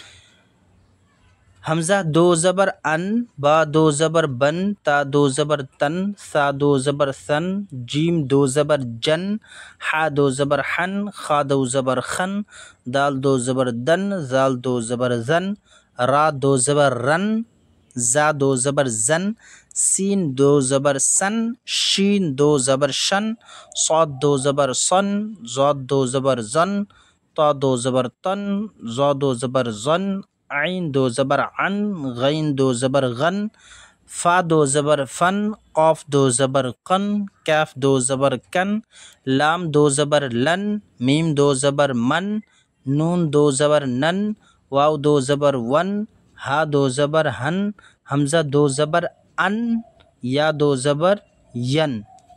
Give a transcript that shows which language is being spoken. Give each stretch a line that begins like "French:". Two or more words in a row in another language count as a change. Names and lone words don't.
Hindi: हमज़ा दो ज़बर अन, बा दो ज़बर बन, ता दो ज़बर तन, सा दो ज़बर सन, जीम दो ज़बर जन, हा दो ज़बर हन, ख़ा दो ज़बर ख़न, दाल दो ज़बर दन, ज़ाल दो ज़बर ज़न, रा दो ज़बर रन, ज़ा दो ज़बर ज़न, सीन दो ज़बर सन, शीन दो জবৰ शन, صاد दो जबर सन, ज़ाद दो जबर जन, ता दो जबर तन, ज़ा दो जबर जन, आइन दो जबर अन, गैन दो जबर गन, फा दो जबर फन, क़ाफ दो जबर कन, कैफ दो जबर कन, लाम दो जबर लन, मीम दो जबर मन, नून दो जबर नन, वाव दो जबर वन, हा दो जबर हन, हमजा दो जबर अन, या दो जबर यन।